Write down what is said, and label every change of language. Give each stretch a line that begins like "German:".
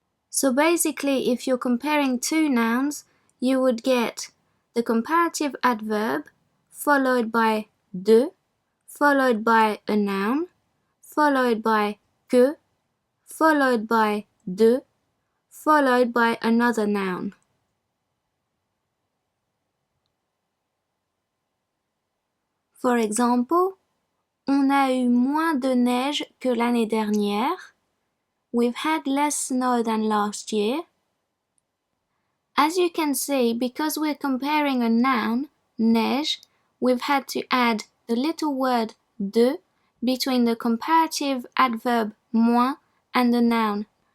English: So basically, if you're comparing two nouns, you would get the comparative adverb followed by de, followed by a noun, followed by que, followed by de, followed by another noun. For example,
French: on a eu moins de neige que l'année dernière.
English: We've had less snow than last year. As you can see, because we're comparing a noun, neige, we've had to add the little word de between the comparative adverb moins and the noun.